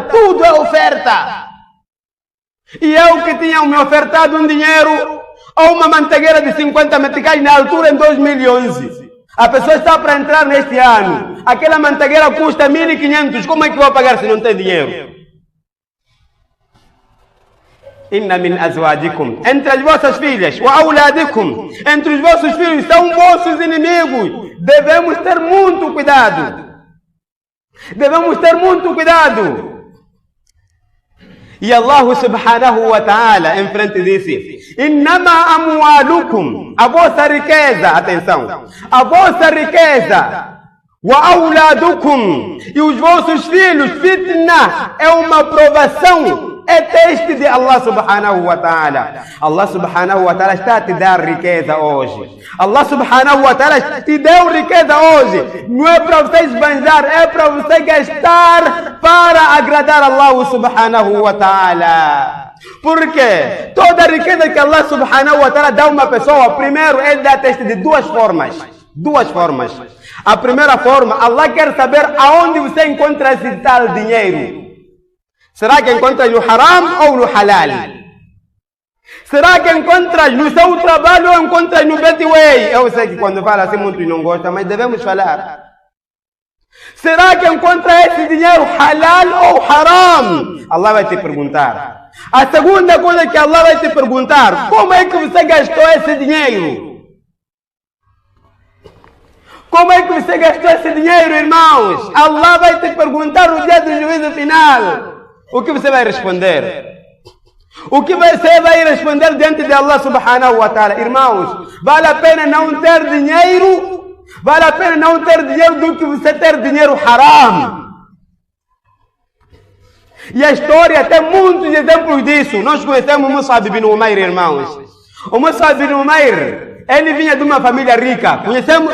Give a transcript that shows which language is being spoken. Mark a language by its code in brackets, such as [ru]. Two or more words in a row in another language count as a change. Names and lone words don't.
[pt] Tudo é oferta. E eu que tinha me ofertado um dinheiro ou uma mantegueira de 50 meticais na altura em 2011. A pessoa está para entrar neste ano. Aquela mantegueira custa 1.500. Como é que eu vou pagar se não tem dinheiro? [ar] إن من أزواجكم, [pt] entre as vossas filhas, [ar] وأولادكم, [pt] entre os vossos filhos, são vossos inimigos. Devemos ter muito cuidado. Devemos ter muito cuidado. E [ar] الله سبحانه وتعالى [pt] em frente disse: [ar] إنما أموالكم, [pt] a vossa riqueza, atenção, a vossa riqueza, [ar] وأولادكم, [pt] e os vossos filhos, fitna, é uma provação, é teste de [ar] الله سبحانه وتعالى. الله سبحانه وتعالى [pt] está a te dar riqueza hoje. [ar] الله سبحانه وتعالى [pt] te deu riqueza hoje. Não é para você esbanjar, é para você gastar para agradar [ar] الله سبحانه وتعالى. [pt] Por quê? Toda a riqueza que [ar] الله سبحانه وتعالى [pt] dá a uma pessoa, primeiro ele dá teste de duas formas. Duas formas. A primeira forma, Allah quer saber aonde você encontra esse tal dinheiro. Será que encontras no haram ou no halal? Será que encontras no seu trabalho ou encontras no Betway? Eu sei que quando fala assim muitos não gostam, mas devemos falar. Será que encontra esse dinheiro halal ou haram? Allah vai te perguntar. A segunda coisa que Allah vai te perguntar, como é que você gastou esse dinheiro? Como é que você gastou esse dinheiro, irmãos? Allah vai te perguntar no dia do juízo final. O que você vai responder? O que você vai responder diante de [ar] الله سبحانه وتعالى? [pt] Irmãos, vale a pena não ter dinheiro? Vale a pena não ter dinheiro do que você ter dinheiro haram. E a história tem muitos exemplos disso. Nós conhecemos o Mus'ab ibn Umair, irmãos. O Mus'ab ibn Umair, ele vinha de uma família rica. Conhecemos?